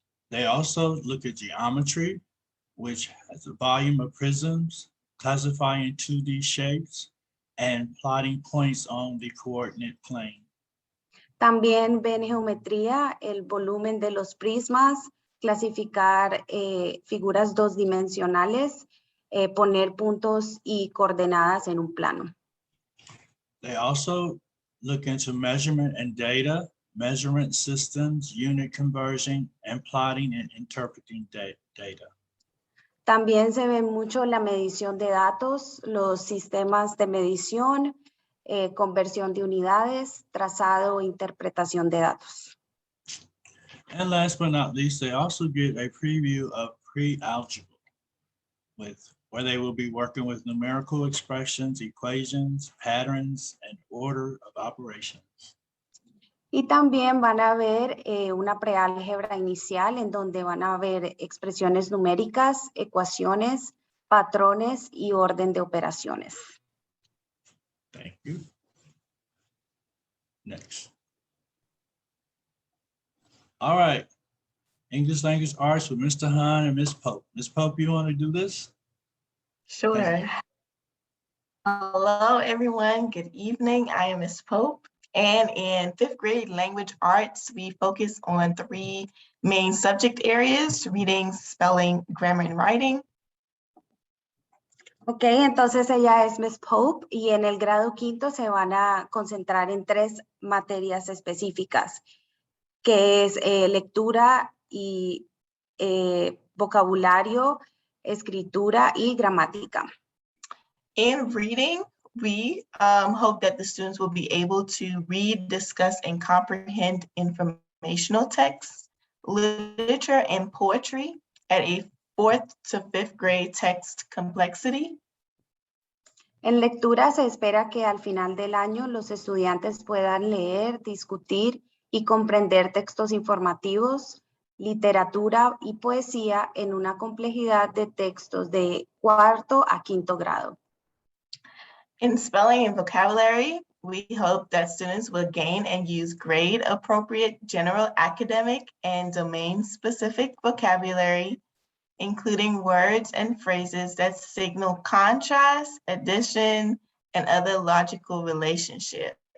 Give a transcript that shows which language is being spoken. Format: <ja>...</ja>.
<en>They also look at geometry, which has a volume of prisms, classifying 2D shapes, and plotting points on the coordinate plane.</en> <es>También ven geometría, el volumen de los prismas, clasificar figuras dos-dimensionales, poner puntos y coordenadas en un plano.</es> <en>They also look into measurement and data, measurement systems, unit conversion, and plotting and interpreting data.</en> <es>También se ve mucho la medición de datos, los sistemas de medición, conversión de unidades, trazado e interpretación de datos.</es> <en>And last but not least, they also get a preview of pre-algebra, where they will be working with numerical expressions, equations, patterns, and order of operations.</en> <es>Y también van a ver una preálgebra inicial en donde van a ver expresiones numéricas, ecuaciones, patrones y orden de operaciones.</es> <en>Thank you. Next. All right. English Language Arts with Mr. Hahn and Ms. Pope. Ms. Pope, you want to do this? Sure. Hello, everyone. Good evening. I am Ms. Pope. And in 5th grade language arts, we focus on 3 main subject areas: reading, spelling, grammar, and writing.</en> <es>Ok, entonces ella es Ms. Pope y en el grado quinto se van a concentrar en 3 materias específicas, que es lectura y vocabulario, escritura y gramática.</es> <en>In reading, we hope that the students will be able to read, discuss, and comprehend informational texts, literature, and poetry at a 4th to 5th grade text complexity.</en> <es>En lectura se espera que al final del año los estudiantes puedan leer, discutir y comprender textos informativos, literatura y poesía en una complejidad de textos de 4º a 5º grado.</es> <en>In spelling and vocabulary, we hope that students will gain and use grade-appropriate general academic and domain-specific vocabulary, including words and phrases that signal contrast, addition, and other logical relationships.</en>